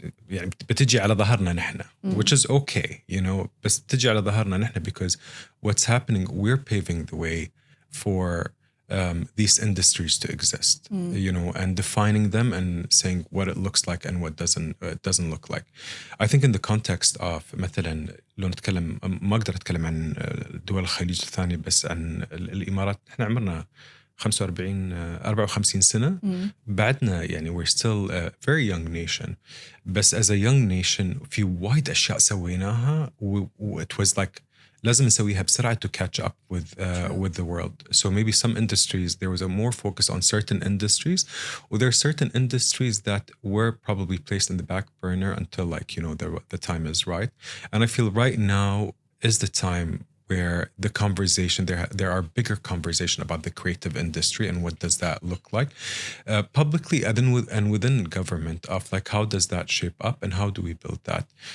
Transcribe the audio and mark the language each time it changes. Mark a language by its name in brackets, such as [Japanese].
[Arabic] يعني بتجي على ظهرنا نحن, [English] which is okay, [Arabic] بس بتجي على ظهرنا نحن [English] because what's happening, we're paving the way for these industries to exist, and defining them and saying what it looks like and what doesn't look like. I think in the context of [Arabic] مثلا لو نتكلم, ما أقدر أتكلم عن دول الخليج الثانية, بس عن الإمارات, إحنا عمرنا 54 سنة بعدنا, يعني [English] we're still a very young nation, [Arabic] بس [English] as a young nation [Arabic] في وايد أشياء سويناها, [English] it was like [Arabic] لازم نسويها بسرعة [English] to catch up with the world. So maybe some industries, there was a more focus on certain industries, or there are certain industries that were probably placed in the back burner until the time is right. And I feel right now is the time where the conversation, there are bigger conversation about the creative industry and what does that look like publicly and within government, of like how does that shape up and how do we build that.